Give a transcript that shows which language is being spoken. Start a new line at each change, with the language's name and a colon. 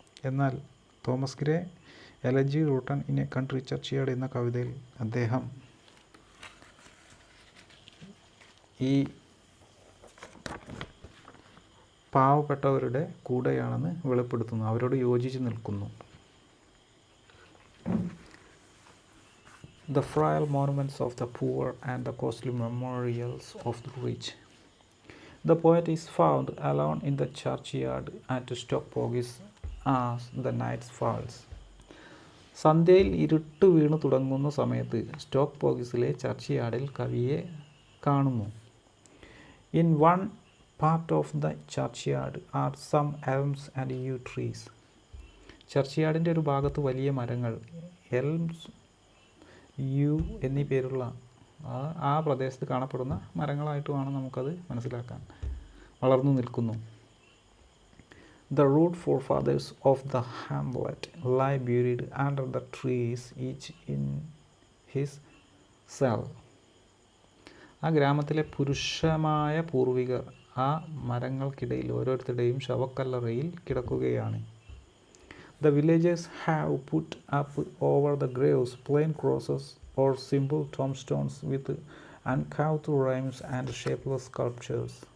Malayalam: എന്നാൽ Thomas grey elegy written in A country ചർച്ച്യാർഡ് എന്ന കവിതയിൽ അദ്ദേഹം ഈ പാവപ്പെട്ടവരുടെ കൂടെയാണെന്ന് വെളിപ്പെടുത്തുന്നു, അവരോട് യോജിച്ച് നിൽക്കുന്നു.
English: The frail monuments of the poor and the costly memorials of the rich. The poet is found alone in the churchyard at Stockpogis as the night falls.
Malayalam: സന്ധ്യയിൽ ഇരുട്ട് വീണു തുടങ്ങുന്ന സമയത്ത് സ്റ്റോക്ക് പോഗിസിലെ ചർച്ച്യാർഡിൽ കവിയെ കാണുന്നു.
English: In one part of the churchyard are some elms and yew trees.
Malayalam: ചർച്ച്യാർഡിൻ്റെ ഒരു ഭാഗത്ത് വലിയ മരങ്ങൾ, എൽംസ്, യു എന്നീ പേരുള്ള ആ പ്രദേശത്ത് കാണപ്പെടുന്ന മരങ്ങളായിട്ട് വേണം നമുക്കത് മനസ്സിലാക്കാൻ, വളർന്നു നിൽക്കുന്നു.
English: The root forefathers of the hamlet lie buried under the trees, each in his cell.
Malayalam: ആ ഗ്രാമത്തിലെ പുരുഷമായ പൂർവികർ ആ മരങ്ങൾക്കിടയിൽ ഓരോരുത്തരുടെയും ശവക്കല്ലറയിൽ കിടക്കുകയാണ്.
English: The villagers have put up over the graves plain crosses or simple tombstones with uncouth rhymes and shapeless sculptures.